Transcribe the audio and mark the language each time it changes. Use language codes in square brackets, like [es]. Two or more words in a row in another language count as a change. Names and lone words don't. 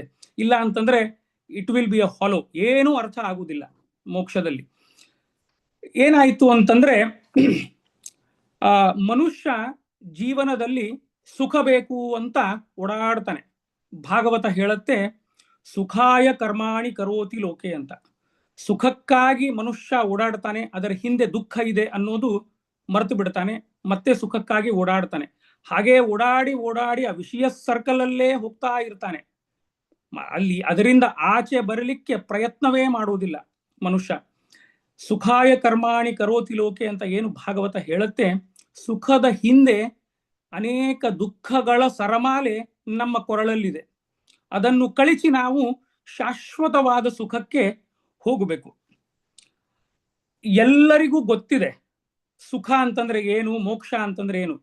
[kn] ಇಲ್ಲ ಅಂತಂದ್ರೆ [en] it will be a hollow, [kn] ಏನೂ ಅರ್ಥ ಆಗುವುದಿಲ್ಲ ಮೋಕ್ಷದಲ್ಲಿ. ಏನಾಯ್ತು ಅಂತಂದ್ರೆ ಮನುಷ್ಯ ಜೀವನದಲ್ಲಿ ಸುಖ ಬೇಕು ಅಂತ ಓಡಾಡ್ತಾನೆ. ಭಾಗವತ ಹೇಳುತ್ತೆ, [sa] ಸುಖಾಯ ಕರ್ಮಾಣಿ ಕರೋತಿ ಲೋಕೆ [kn] ಅಂತ. ಸುಖಕ್ಕಾಗಿ ಮನುಷ್ಯ ಓಡಾಡ್ತಾನೆ, ಅದರ ಹಿಂದೆ ದುಃಖ ಇದೆ ಅನ್ನೋದು ಮರೆತು ಬಿಡ್ತಾನೆ, ಮತ್ತೆ ಸುಖಕ್ಕಾಗಿ ಓಡಾಡ್ತಾನೆ. ಹಾಗೆ ಓಡಾಡಿ ಓಡಾಡಿ ಆ ವಿಷಯ ಸರ್ಕಲ್ ಅಲ್ಲೇ ಹೋಗ್ತಾ ಇರ್ತಾನೆ. ಅಲ್ಲಿ ಅದರಿಂದ ಆಚೆ ಬರಲಿಕ್ಕೆ ಪ್ರಯತ್ನವೇ ಮಾಡುವುದಿಲ್ಲ ಮನುಷ್ಯ. [sa] ಸುಖಾಯ ಕರ್ಮಾಣಿ ಕರೋತಿ ಲೋಕೆ [kn] ಅಂತ ಏನು ಭಾಗವತ ಹೇಳುತ್ತೆ, ಸುಖದ ಹಿಂದೆ ಅನೇಕ ದುಃಖಗಳ ಸರಮಾಲೆ ನಮ್ಮ ಕೊರಳಲ್ಲಿದೆ. ಅದನ್ನು ಕಳಿಸಿ ನಾವು ಶಾಶ್ವತವಾದ ಸುಖಕ್ಕೆ ಹೋಗಬೇಕು. ಎಲ್ಲರಿಗೂ ಗೊತ್ತಿದೆ ಸುಖ ಅಂತಂದ್ರೆ ಏನು, ಮೋಕ್ಷ ಅಂತಂದ್ರೆ ಏನು.